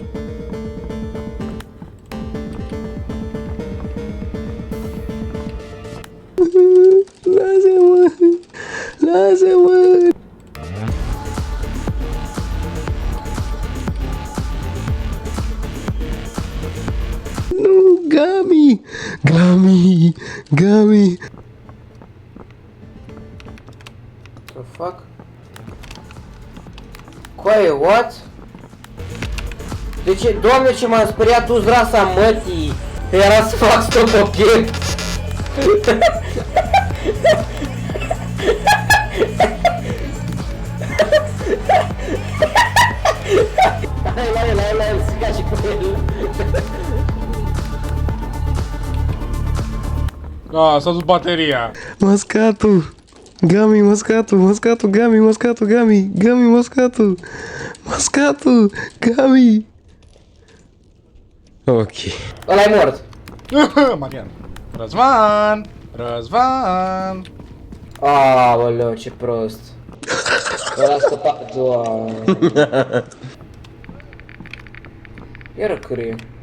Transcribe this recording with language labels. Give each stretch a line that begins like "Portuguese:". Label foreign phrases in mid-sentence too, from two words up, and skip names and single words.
Romanian: Lasă-mă! Lasă-mă! Nu, Gami! Gami! Gami!
English: The fuck?
Romanian: Coaie, what? De ce, doamne, ce m-am speriat, tu-ți rasa mătii? Era să fac stop obiect. Hai la el, să ca și cu el. Da, s-a dus bateria. Mascatul! Gami, mascatul, mascatul, Gami, mascatul, Gami, Gami, mascatul, mascatul, Gami. Ok. Ăla-i mort. Marian. Răzvan! Răzvan! Aoleu, ce prost. Ăla a scăpat, doamne. Iară cârie.